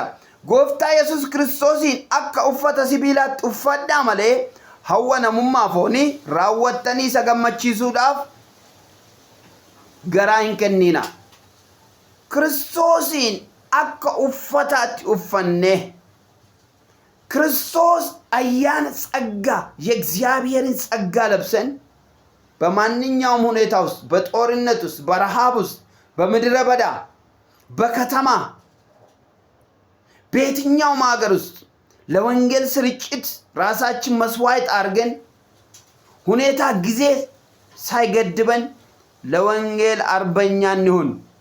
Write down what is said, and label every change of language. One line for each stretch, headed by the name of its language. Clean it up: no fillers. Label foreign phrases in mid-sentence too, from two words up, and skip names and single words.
Oromo: Gooftaa Yesuus Kiristoosiin akka uffata sibiilaatti uffadhaa malee hawwa namummaa foonii raawwattanii isa gammachiisuudhaaf garaa hin kennina. Kiristoosiin akka uffataatti uffanne
Amharic: ክርስቶስ አያን ጸጋ የእግዚአብሔርን ጸጋ ለብሰን በማንኛውም ሁኔታ ውስጥ በጦርነት ውስጥ በረሃብ ውስጥ በምድረ በዳ በከተማ በየትኛውም ሀገር ውስጥ ለወንጌል ስርጭት ራሳችን መስዋዕት አድርገን ሁኔታ ጊዜ ሳይገድበን ለወንጌል አርበኛ እንሁን።